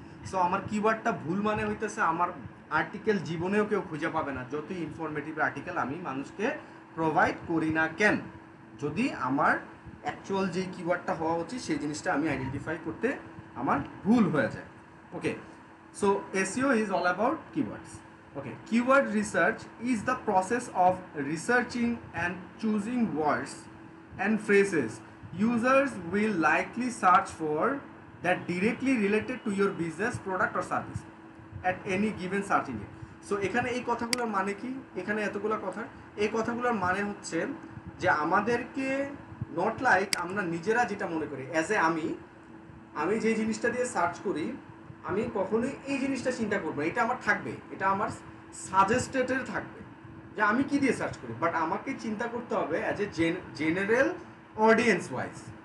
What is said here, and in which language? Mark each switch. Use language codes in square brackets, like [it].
[bn] So আমার কিওয়ার্ডটা ভুল মানে হইতেছে আমার আর্টিকেল জীবনেও কেউ খুঁজে পাবে না, যতই ইনফরমেটিভ আর্টিকেল আমি মানুষকে প্রোভাইড করি না কেন, যদি আমার অ্যাকচুয়াল যে কিওয়ার্ডটা হওয়া উচিত সেই জিনিসটা আমি আইডেন্টিফাই করতে আমার ভুল হয়ে যায়। [en] Okay, so SEO is all about keywords. Okay, keyword research is the process of researching and choosing words and phrases users will likely search for that directly related to your business, product or service at any given search engine. [bn] So এখানে এই কথাগুলোর মানে কি, এখানে এতগুলো কথা, এই কথাগুলোর মানে হচ্ছে যে আমাদেরকে নট লাইক আমরা নিজেরা যেটা মনে করি অ্যাজ এ আমি যে জিনিসটা দিয়ে সার্চ করি আমি কখনোই এই জিনিসটা চিন্তা করবো এটা আমার থাকবে, এটা আমার সাজেস্টেডের থাকবে যে আমি কি দিয়ে সার্চ করি, বাট আমাকে চিন্তা করতে হবে [en] As a general audience wise.